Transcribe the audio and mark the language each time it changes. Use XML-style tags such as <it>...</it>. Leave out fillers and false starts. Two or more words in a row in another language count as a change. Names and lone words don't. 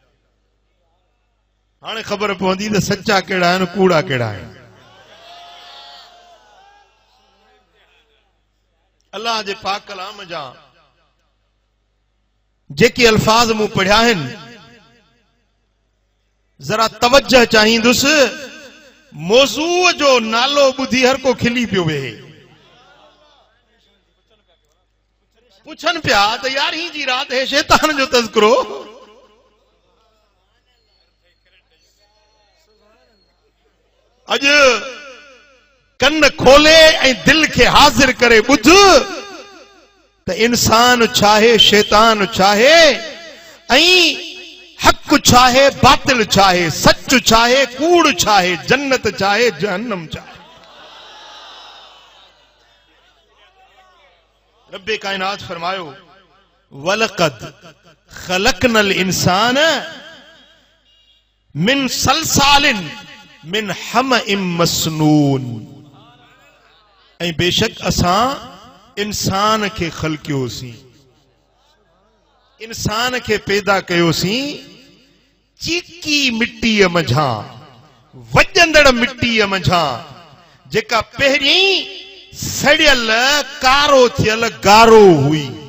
<sd>हाणे ख़बर पवंदी त सच्चा कहिड़ा आहिनि कूड़ा कहिड़ा आहिनि अल्लाह जे पाक कलाम जा जेके अल्फाज मूं पढ़िया आहिनि जरा तवज्जो चाहींदुसि मौज़ू जो नालो ॿुधी हर को खिली पियो वेहे पुछनि पिया त यारहीं जी रात है शैतान जो तज़किरो अॼु कन खोले ऐं दिल खे हाज़िर करे ॿुध त इंसान छाहे शैतान छाहे ऐं हक़ छाहे बातिल छाहे सच छाहे कूड़ छाहे जन्नत छाहे जहन्नम छाहे रब्बे कायनात फरमायो</sd> <ar>ولقد خلقنا الإنسان من صلصال من حمإ مسنون</ar> <sd>ऐं बेशक असां इंसान खे ख़लक़ियोसीं इंसान खे पैदा कयोसीं चीकी मिट्टीअ मंझां वॼंदड़ मिट्टीअ मंझां जेका पहिरीं सड़ियल कारो थियल गारो हुई</sd>